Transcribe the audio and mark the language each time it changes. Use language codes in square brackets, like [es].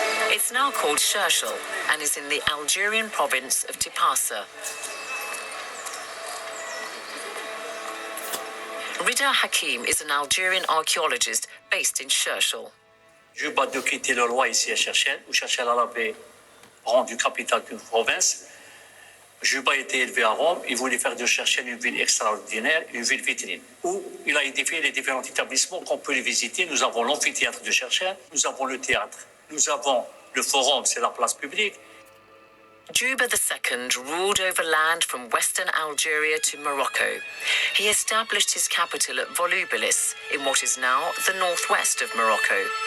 [en] It's now called Shershel and is in the Algerian province of Tipasa. Rida Hakim is an Algerian archaeologist based in Shershel. [fr] Juba de quitter le roi ici à Shershel, où Shershel avait rendu capitale d'une province. Juba était élevé à Rome, il voulait faire de Shershel une ville extraordinaire, une ville vitrine, où il a édifié les différents établissements qu'on peut les visiter. Nous avons l'amphithéâtre de Shershel, nous avons le théâtre, nous avons le forum, c'est la place publique. [en] Juba II ruled over land from western Algeria to Morocco. He established his capital at Volubilis, in what is now the northwest of Morocco.